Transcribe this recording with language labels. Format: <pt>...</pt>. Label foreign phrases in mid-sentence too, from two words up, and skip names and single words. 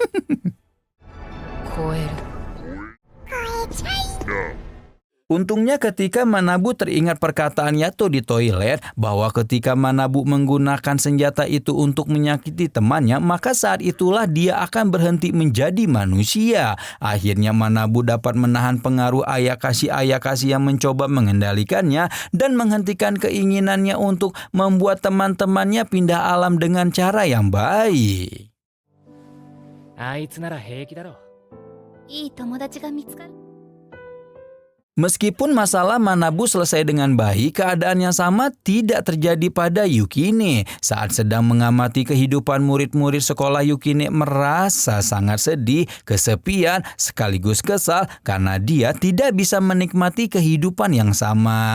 <id>Untungnya ketika Manabu teringat perkataan Yato di toilet bahwa ketika Manabu menggunakan senjata itu untuk menyakiti temannya, maka saat itulah dia akan berhenti menjadi manusia. Akhirnya Manabu dapat menahan pengaruh Ayakashi yang mencoba mengendalikannya dan menghentikan keinginannya untuk membuat teman-temannya pindah alam dengan cara yang baik.</id> <ja>あいつなら平気だろ。いい友達が見つかる</ja> <id>Meskipun masalah Manabu selesai dengan baik, keadaan yang sama tidak terjadi pada Yukine. Saat sedang mengamati kehidupan murid-murid sekolah, Yukine merasa sangat sedih, kesepian, sekaligus kesal karena dia tidak bisa menikmati kehidupan yang sama.</id>